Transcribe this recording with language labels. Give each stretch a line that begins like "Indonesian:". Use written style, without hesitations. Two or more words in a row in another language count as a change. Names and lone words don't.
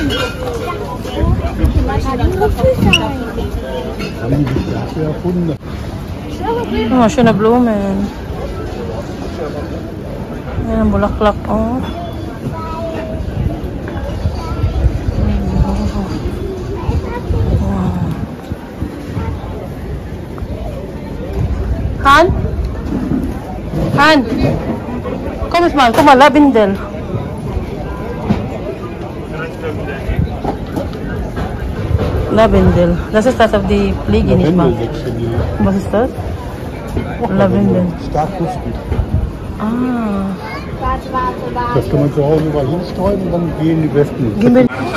German: Haben die das erfunden?
Filipino: Oh, siya na blumen. Ayan, bulaklak, oh. Wow. Han? Han?
Dutch: Kom eens maar, kom maar, lavendel. Lavendel.
German: Das ist das auf die Fliege, nicht wahr? Was ist das? Lavendel. Stark duften. Ah. Das kann man zu Hause überall hinstreuen und dann gehen die Wespen. Gehen wir.